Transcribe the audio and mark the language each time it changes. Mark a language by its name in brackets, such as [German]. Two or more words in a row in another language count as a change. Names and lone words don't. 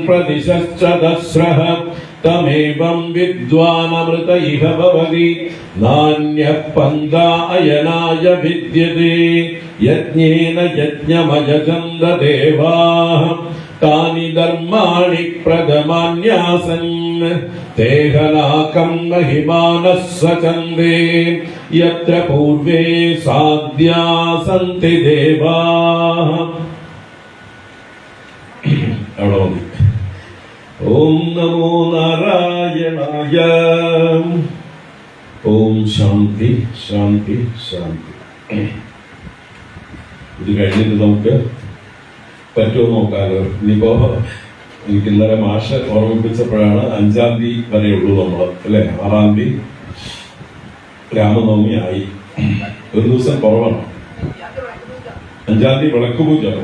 [Sanskrit] प्रदिशश्च दस्रः तमेवं विद्वानमृत इह भवति नान्यः पन्था अयनाय विद्यते यज्ञेन यज्ञमयजन्त देवाः तानि धर्माणि प्रथमान्यासन् तेहनाकं महिमानः सचन्दे यत्र पूर्वे साध्या सन्ति देवाः ओम नमो नारायणाय ओम शांति शांति शांति ഇത് [Malayalam] കഴിഞ്ഞിട്ട് നമുക്ക് പറ്റുമോ നോക്കാലോ ഇനിയിപ്പോ എനിക്ക് ഇന്നലെ മാഷ് ഓർമ്മിപ്പിച്ചപ്പോഴാണ് 5-ാം തീയതി വരെയുള്ളൂ നമ്മൾ അല്ലെ 6-ാം തീയതി രാമനവമി ആയി ഒരു ദിവസം കുറവാണ് 5-ാം തീയതി വിളക്കുപൂജ